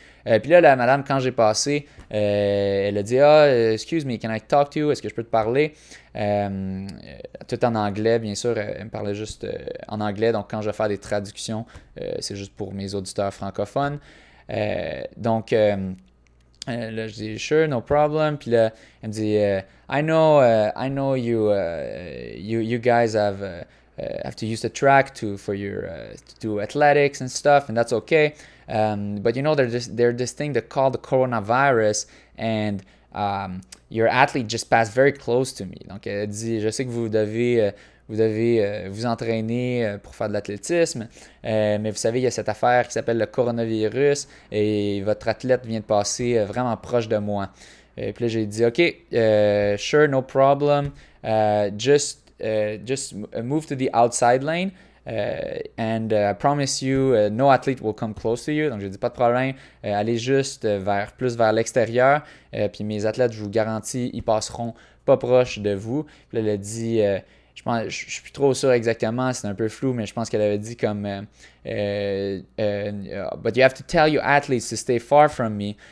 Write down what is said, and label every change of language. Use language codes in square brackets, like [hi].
[fr] Puis là, la madame, quand j'ai passé, elle a dit [en] excuse me, can I talk to you? [fr] Est-ce que je peux te parler? Tout en anglais, bien sûr. Elle me parlait juste en anglais. Donc, quand je vais faire des traductions, c'est juste pour mes auditeurs francophones. Donc, là, je dis [en] sure, no problem. [fr] Puis là, elle me dit [en] I know you guys have to use the track to do athletics and stuff, and that's okay. But there's this thing they call the coronavirus, and your athlete just passed very close to me. [fr] Donc, elle dit, je sais que vous devez vous entraîner pour faire de l'athlétisme, mais vous savez, il y a cette affaire qui s'appelle le coronavirus et votre athlète vient de passer vraiment proche de moi. Puis là, j'ai dit, OK, [en] sure, no problem. Just move to the outside lane. And I promise you, no athlete will come close to you. [fr] Donc, j'ai dit pas de problème. Allez juste plus vers l'extérieur. Puis mes athlètes, je vous garantis, ils passeront pas proche de vous. Puis là, elle a dit, je suis plus trop sûr exactement, c'est un peu flou, mais je pense qu'elle avait dit comme [en] But you have to tell your athletes to stay far from me.